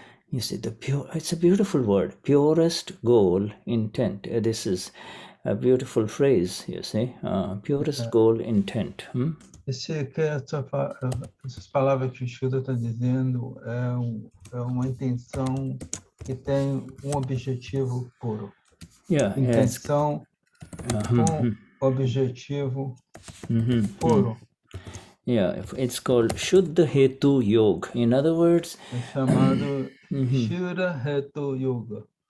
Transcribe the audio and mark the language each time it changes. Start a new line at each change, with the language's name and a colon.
English: You see, it's a beautiful word, purest goal intent. This is a beautiful phrase, you see, purest goal intent.
Portuguese: Essas palavras que o Shuddha está dizendo é uma intenção que tem objetivo puro. Intenção com objetivo puro.
English: Yeah, it's called Shuddha Hetu Yoga. In other words,
Portuguese: é chamado Shuddha Hetu Yoga.